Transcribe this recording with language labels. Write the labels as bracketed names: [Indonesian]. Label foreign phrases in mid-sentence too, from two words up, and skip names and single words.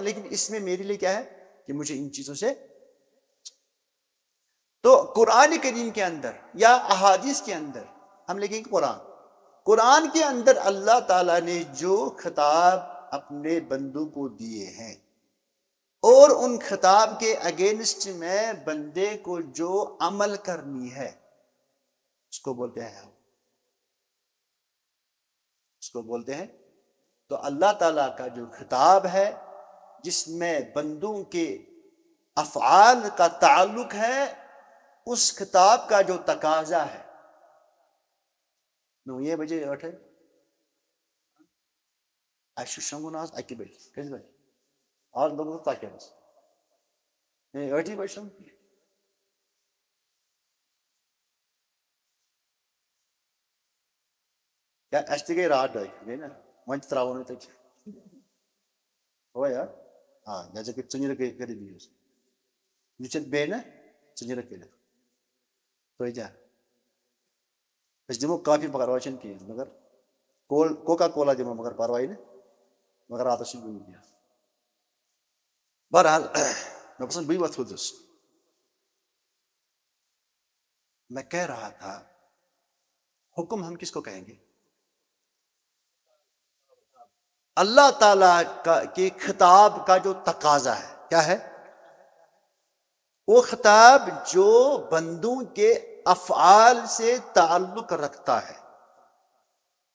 [Urdu] لیکن اس میں میرے لیے کیا ہے کہ مجھے ان چیزوں سے. تو قرآن کریم کے اندر یا احادیث کے اندر ہم لکھیں گے قرآن کے اندر اللہ تعالیٰ نے جو خطاب اپنے بندوں کو دیے ہیں اور ان خطاب کے اگینسٹ میں بندے کو جو عمل کرنی ہے اس کو بولتے ہیں تو اللہ تعالیٰ کا جو خطاب ہے جس میں بندوں کے افعال کا تعلق ہے اس خطاب کا جو تقاضا ہے. [Kashmiri] 9 بجے 8 اَسہِ چھُ شۄنٛگُن آز 1 بجہِ. کٔژِ بجہِ؟ آز لوٚگُن 2 بجے. 8 بجہِ شۄنٛگُن. کیٛاہ اَسہِ تہِ گٔے راتھ 2 گٔے نا وۄنۍ تہِ ترٛاوو نہٕ تَتہِ. ہو یار [Urdu] جیسے کہ [Kashmiri] ژٔنٛجرٕ کٔرِتھ بِہِو. یہِ ژےٚ بیٚیہِ نا ژٔنٛجرٕ کٔرِتھ تُہۍ کیٛاہ أسۍ دِمو کافی پرواے چھُنہٕ کِہیٖنۍ مگر کوکا کولا دِمو مگر پرواے نہٕ مگر راتَس چھُ بِہُن کینٛہہ. بہرحال مےٚ باسان بٕے وۄتھٕ تھوٚدُس. [Urdu] میں کہہ رہا تھا حکم ہم کس کو کہیں گے؟ اللہ تعالیٰ کے خطاب کا جو تقاضا ہے کیا ہے؟ وہ خطاب جو بندوں کے افعال سے تعلق رکھتا ہے.